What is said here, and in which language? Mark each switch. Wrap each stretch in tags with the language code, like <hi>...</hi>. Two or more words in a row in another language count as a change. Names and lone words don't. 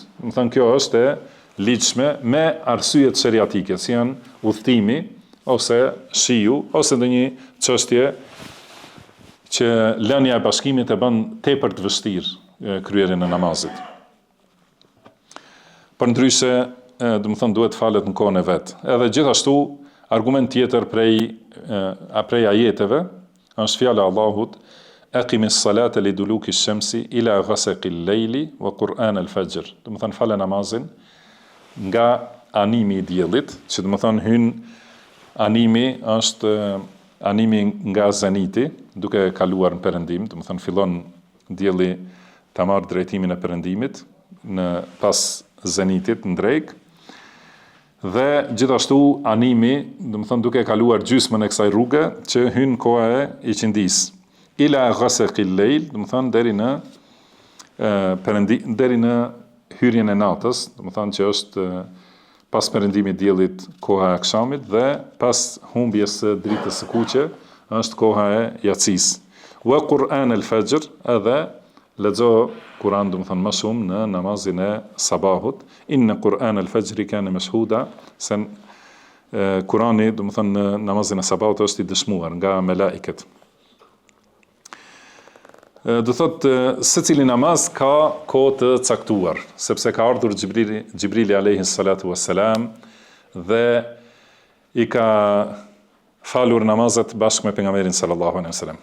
<sq>Do të thënë kjo është e ligjshme me arsyet shariatike, si janë udhtimi ose shiu ose ndonjë çështje që lënia e bashkimit e bën tepër të vështirë kryerjen e namazit. Përndryshe, do të thonë duhet falet në kohën e vet. Edhe gjithashtu argument tjetër prej ajeteve është fjala e Allahut:</sq> <ar>"أقم الصلاة لدلوك الشمس إلى غسق الليل وقرآن الفجر."</ar> <sq>Do të thonë falë namazin nga animi i diellit, që do të thonë hyn animi është animi nga zeniti, duke kaluar në perëndim, do të thonë fillon dielli ta marrë drejtimin e perëndimit në pas zenitit në drejk, dhe gjithashtu animi, do të thonë duke kaluar gjysmën e kësaj rruge që hyn koha e iqindis.</sq> <ar>إلى غسق الليل,</ar> <sq>do të thonë deri në hyrjen e natës, do të thonë që është pas perëndimit diellit koha e akşamit dhe pas humbjes së dritës së kuqe është koha e yatsis.</sq> <ar>وقرآن الفجر,</ar> <sq>edhe lexo Kur'an, do të thonë më shumë në namazin e sabahut.</sq> <ar>إن قرآن الفجر كان مشهودا,</ar> <sq>se Kur'ani, do të thonë në namazin e sabahut është i dëshmuar nga melaiket. Do thotë secili namaz ka kohë të caktuar, sepse ka ardhur Xhibrili</sq> <ar>عليه الصلاة والسلام</ar> <sq>dhe i ka falur namazet bashkë me pejgamberin</sq> <ar>صلى الله عليه وسلم.</ar>